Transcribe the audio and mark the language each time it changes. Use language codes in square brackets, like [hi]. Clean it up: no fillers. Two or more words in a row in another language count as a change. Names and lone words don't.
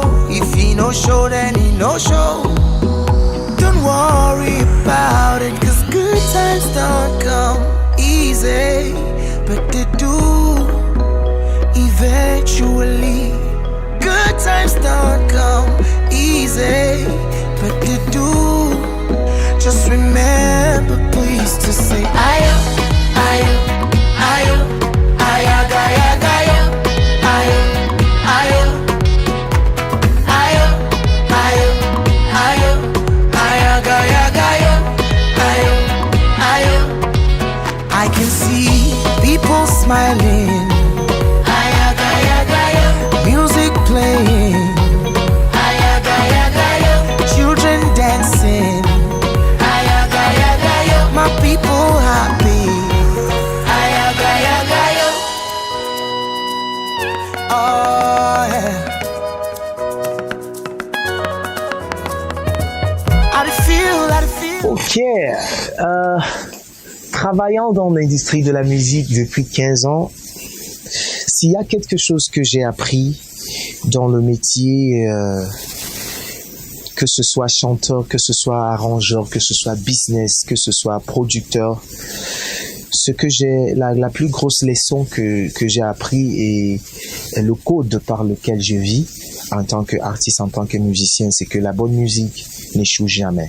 [en] If he no show, then he no show. Don't worry about it, 'cause good times don't come easy, but they do eventually. Good times don't come easy, but they do. Just remember, please, to say ayo, ayo, ayo, ayaga, ayaga, ayo, ayo, ayo, ayo, ayo, ayo, ayaga, ayaga, ayo, ayo, ayo. I can see people smiling, ayaga, ayaga, ayo. Music playing, ayaga, ayaga, ayo. Children dancing, ayaga, ayaga, ayo. My people happy, ayaga, ayaga, ayo. Oh yeah. How do you feel? How do you feel? [fr] Ok, travaillant dans l'industrie de la musique depuis 15 ans, s'il y a quelque chose que j'ai appris dans le métier, que ce soit chanteur, que ce soit arrangeur, que ce soit business, que ce soit producteur, ce que j'ai, la plus grosse leçon que j'ai appris et le code par lequel je vis en tant qu'artiste, en tant que musicien, c'est que la bonne musique n'échoue jamais.